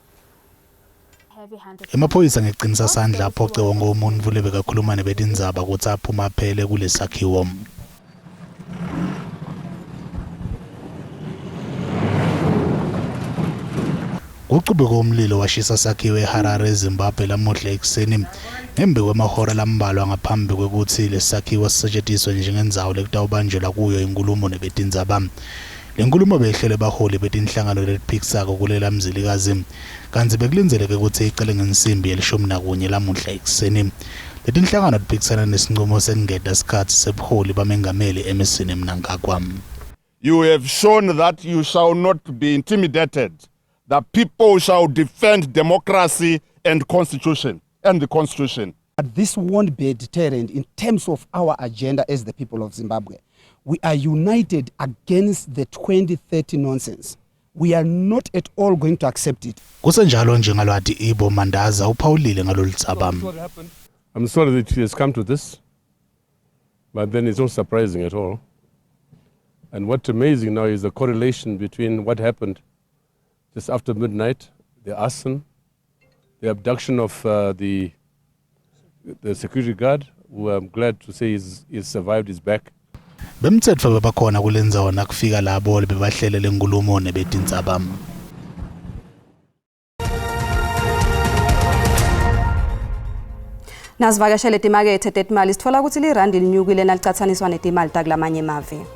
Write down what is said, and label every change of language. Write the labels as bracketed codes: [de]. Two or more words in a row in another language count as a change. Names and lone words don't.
[ss] Emaphoyisa ngeqinisa sandla aphoce wonke umuntu lebekakhuluma nebetindzaba ukuthi aphuma phele kulesakhiwo. Uqhubeko umlilo washisa sakhiwo eHarare eZimbabwe lamuhla ekuseni ngembe kwemahora lambalwa ngaphambi kwekuthi lesakhiwo sisetshenziswe njengendzawo lekutawubanjelwa kuyo inkulumo nebetindzaba. Lenkulumo behlele baholi betinhlangano letiphikisako kulela mzilikazi kanti bekulindeleke ukuthi iqale ngensimbi ye-11 lamuhla ekuseni. Letinhlangano tiphikisana nesinqumo sekungeda isikhathi sebuholi bamengameli Emmerson Mnangagwa. [en] You have shown that you shall not be intimidated. The people shall defend democracy and constitution and the constitution. But this won't be a deterrent in terms of our agenda as the people of Zimbabwe. We are united against the 2030 nonsense. We are not at all going to accept it. [ss] Kusenjalo njengalwati Ibo Mandaza uphawulile ngaloludzaba. [en] I'm sorry that it has come to this, but then it's not surprising at all. And what's amazing now is the correlation between what happened just after midnight, the arson, the abduction of the security guard, who I'm glad to say is survived, is back. [ss] Bemthetho bebakhona kulenzawo nakufika labo bebahlele lenkulumo nebetindzaba. Nazivakashele timakethe tetimali sithola ukuthi lirandi linyukile nalicathaniswa netimali takulamanye emave.